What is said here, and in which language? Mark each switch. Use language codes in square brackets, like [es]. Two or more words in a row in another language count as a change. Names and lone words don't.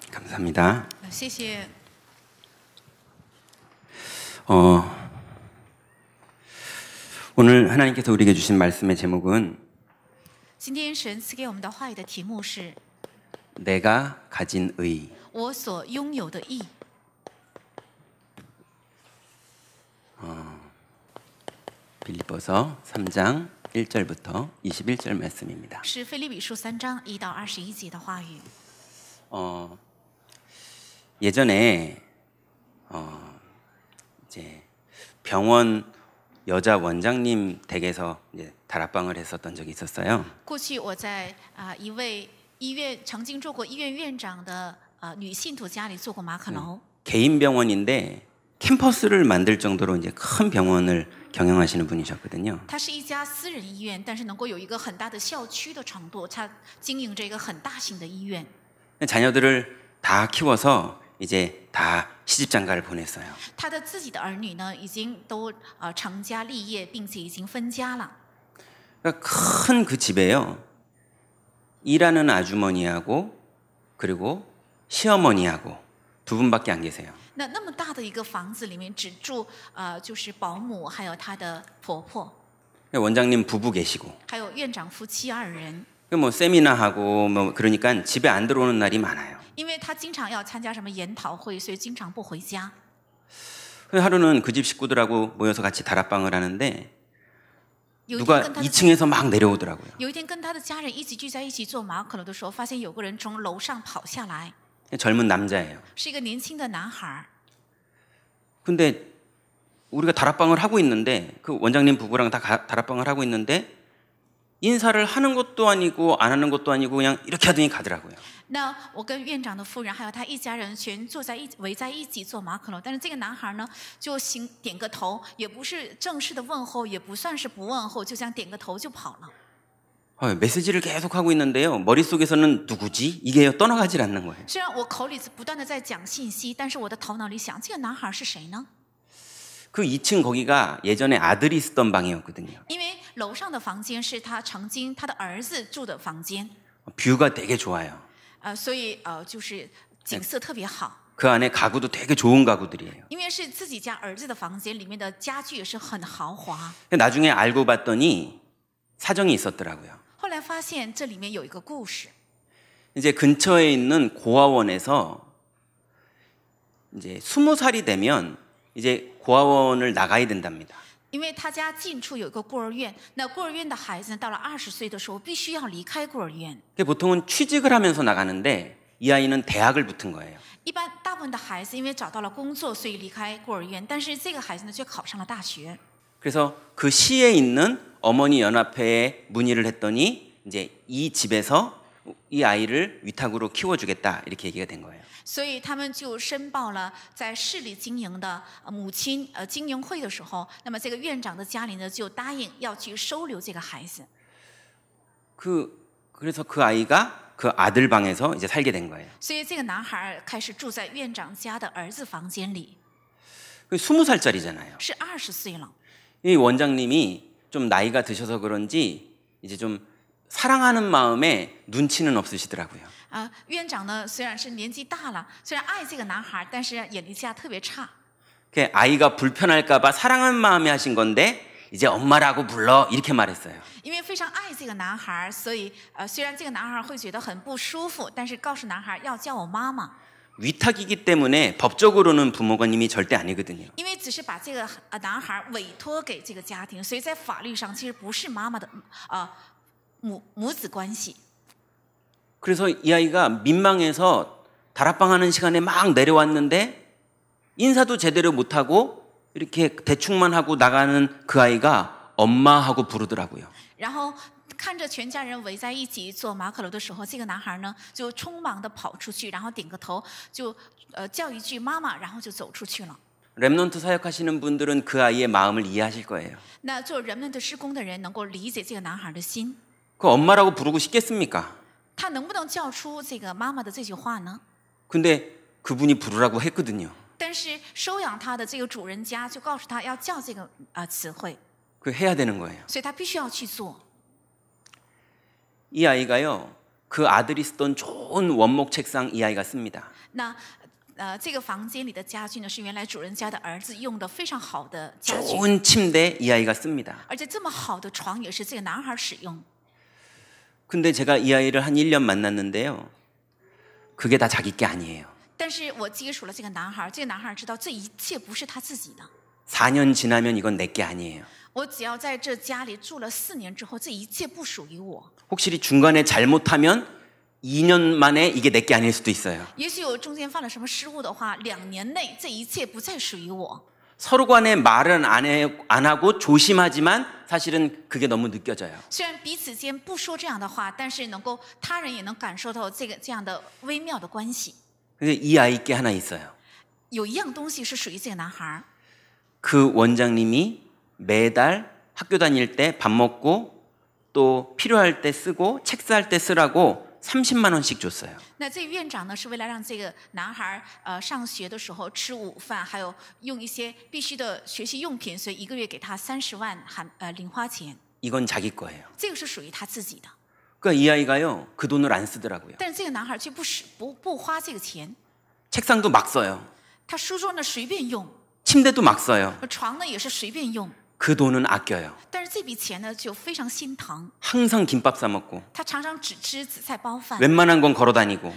[ko] 감사합니다. [zh] 谢谢。 [ko] 오늘 하나님께서 우리에게 주신 말씀의 제목은 [zh] 今天神赐给我们的话语的题目是 [ko] 내가 가진 의. [zh] 我所拥有的义。 [ko] 빌립보서 3장 1절부터 21절 말씀입니다. [zh] 是腓立比书3章1到21节的话语。 [ko] 예전에 이제 병원 여자 원장님 댁에서 이제 다락방을 했었던 적이 있었어요. [zh] 过去我在一位医院曾经做过医院院长的女信徒家里做过马可楼。 [ko] 개인 병원인데 캠퍼스를 만들 정도로 이제 큰 병원을 경영하시는 분이셨거든요. [zh] 它是一家私人医院，但是能够有一个很大的校区的程度，它经营着一个很大型的医院。 [ko] 자녀들을 다 키워서 이제 다 시집장가를 보냈어요. [zh] 他的自己的儿女呢，已经都成家立业，并且已经分家了。 [ko] 그러니까 큰 그 집에요. 일하는 아주머니하고 그리고 시어머니하고 두 분밖에 안 계세요. [zh] 那么大的一个房子里面，只住就是保姆，还有她的婆婆， [ko] 원장님 부부 계시고. [zh] 还有院长夫妻2人。 [ko] 뭐 세미나하고 뭐 그러니까 집에 안 들어오는 날이 많아요. [zh] 因为他经常要参加什么研讨会，所以经常不回家。 [ko] 하루는 그 집 식구들하고 모여서 같이 다락방을 하는데 [zh] 有一 [ko] 누가 [zh] 天跟他的 [ko] 2층에서 막 내려오더라고요. [zh] 有一天跟他的家人一起聚在一起做马可楼的时候，发现有个人从楼上跑下来， [ko] 젊은 남자예요. [zh] 是一个年轻的男孩。 [ko] 근데 우리가 다락방을 하고 있는데 그 원장님 부부랑 다 다락방을 하고 있는데 인사를 하는 것도 아니고 안 하는 것도 아니고 그냥 이렇게 하더니 가더라고요. [zh] 那我跟院长的夫人还有他一家人全坐在围在一起做马可楼，但是这个男孩呢，就点个头，也不是正式的问候，也不算是不问候，就这样点个头就跑了。 [ko] 메시지를 계속 하고 있는데요. 머릿속에서는 누구지? 이게 떠나가질 않는 거예요. [zh] 虽然我口里不断的在讲信息，但是我的头脑里想，这个男孩是谁呢？ [ko] 그 2층 거기가 예전에 아들이 쓰던 방이었거든요. [zh] 因为楼上的房间是他曾经他的儿子住的房间， [ko] 뷰가 되게 좋아요. [zh] 所以就是景色特别好。 [ko] 그 안에 가구도 되게 좋은 가구들이에요. [zh] 因为是自己家儿子的房间，里面的家具也是很豪华。 [ko] 나중에 알고 봤더니 사정이 있었더라고요. [zh] 后来发现这里面有一个故事， [ko] 이제 근처에 있는 고아원에서 이제 20살이 되면 이제 고아원을 나가야 된답니다. [zh] 因为他家近处有一个孤儿院，那孤儿院的孩子到了20岁的时候，必须要离开孤儿院。 [ko] 보통은 취직을 하면서 나가는데 이 아이는 대학을 붙은 거예요. [zh] 一般大部分的孩子因为找到了工作，所以离开孤儿院，但是这个孩子呢，却考上了大学。 [ko] 그래서 그 시에 있는 어머니 연합회에 문의를 했더니 이제 이 집에서 이 아이를 위탁으로 키워주겠다 이렇게 얘기가 된 거예요. [zh] 所以他们就申报了在市里经营的母亲经营会的时候，那么这个院长的家里呢就答应要去收留这个孩子。 [ko] 그래서 그 아이가 그 아들 방에서 이제 살게 된 거예요. [zh] 所以这个男孩开始住在院长家的儿子房间里。 [ko] 20살짜리잖아요. [zh] 是20岁了。 [ko] 이 원장님이 좀 나이가 드셔서 그런지 이제 좀 사랑하는 마음에 눈치는 없으시더라고요. [zh] 院长呢虽然是年纪大了，虽然爱这个男孩，但是眼力见特别差。 [ko] 아이가 불편할까봐 사랑하는 마음에 하신 건데 이제 엄마라고 불러 이렇게 말했어요. [zh] 因为非常爱这个男孩，所以虽然这个男孩会觉得很不舒服，但是告诉男孩要叫我妈妈。 [ko] 위탁이기 때문에 법적으로는 부모님이 절대 아니거든요. [zh] 因为只是把这个男孩委托给这个家庭，所以在法律上其实不是妈妈的母子关系。 [ko] 그래서 이 아이가 민망해서 다락방 하는 시간에 막 내려왔는데 인사도 제대로 못하고 이렇게 대충만 하고 나가는 그 아이가 엄마하고 부르더라고요. [zh] 然后看着全家人围在一起做马可楼的时候，这个男孩呢就匆忙的跑出去，然后点个头，就叫一句妈妈，然后就走出去了。 [ko] 렘넌트 사역하시는 분들은 그 아이의 마음을 이해하실 거예요. [zh] 那做人们的施工的人能够理解这个男孩的心， [ko] 그 엄마라고 부르고 싶겠습니까? [zh] 他能不能叫出这个妈妈的这句话呢？ [ko] 근데 그분이 부르라고 했거든요. [zh] 但是收养他的这个主人家就告诉他要叫这个词汇， [ko] 그 해야 되는 거예요. [zh] 所以他必须要去做。 [ko] 이 아이가요 그 아들이 쓰던 좋은 원목 책상 이 아이가 씁니다. [zh] 那这个房间里的家具呢，是原来主人家的儿子用的非常好的家具， [ko] 좋은 침대 이 아이가 씁니다. [zh] 而且这么好的床也是这个男孩使用。 [ko] 근데 제가 이 아이를 한 1년 만났는데요. 그게 다 자기 게 아니에요. [zh] 但是我接触了这个男孩，这个男孩知道这一切不是他自己的。 [ko] 4년 지나면 이건 내 게 아니에요. [zh] 我只要在这家里住了4年之后，这一切不属于我。 [ko] 혹시 중간에 잘못하면 2년 만에 이게 내 게 아닐 수도 있어요. [zh] 也许我中间犯了什么失误的话，2年内这一切不再属于我。 [ko] 서로 간에 말은 안 하고 조심하지만 사실은 그게 너무 느껴져요. [zh] 虽然彼此间不说这样的话，但是能够他人也能感受到这样的微妙的关系。 [ko] 근데 이 아이께 하나 있어요. [zh] 有一样东西是属于这个男孩， [ko] 그 원장님이 매달 학교 다닐 때 밥 먹고 또 필요할 때 쓰고 책 살 때 쓰라고 30만 원씩 줬어요. [zh] 那这院长呢，是为了让这个男孩上学的时候吃午饭，还有用一些必须的学习用品，所以1个月给他30万零花钱。 [ko] 이건 자기 거예요. [zh] 这个是属于他自己的。 [ko] 그러니까 이 아이가요 그 돈을 안 쓰더라고요. [zh] 但是这个男孩却不花这个钱， [ko] 책상도 막 써요. [zh] 他书桌呢随便用， [ko] 침대도 막 써요. [zh] 床呢也是随便用。 [ko] 그 돈은 아껴요. [zh] 但是这笔钱呢就非常心疼， [ko] 항상 김밥 사 먹고 [zh] 他常常只吃紫菜包饭， [ko] 웬만한 건 걸어 다니고.